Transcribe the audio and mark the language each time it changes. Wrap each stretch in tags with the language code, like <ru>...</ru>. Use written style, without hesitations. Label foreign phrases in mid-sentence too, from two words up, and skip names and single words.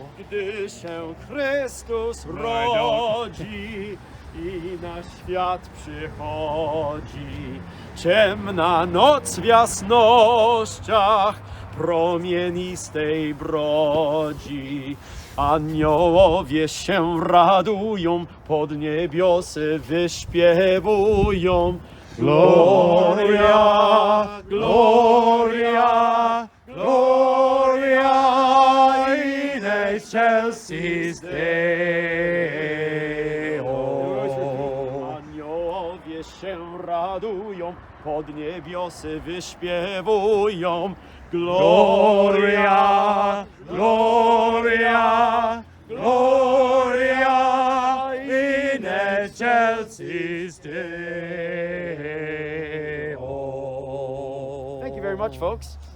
<pl>Gdy się Chrystus rodzi i na świat przychodzi, ciemna noc w jasnościach promienistej brodzi. Aniołowie się radują, pod niebiosy wyśpiewują.</pl> <la>Gloria, Gloria, Gloria in excelsis Deo.</la> <pl>Aniołowie się radują, pod niebiosy wyśpiewują.</pl> <la>Gloria, Gloria, Gloria in excelsis Deo.</la> <en>much, folks.</en>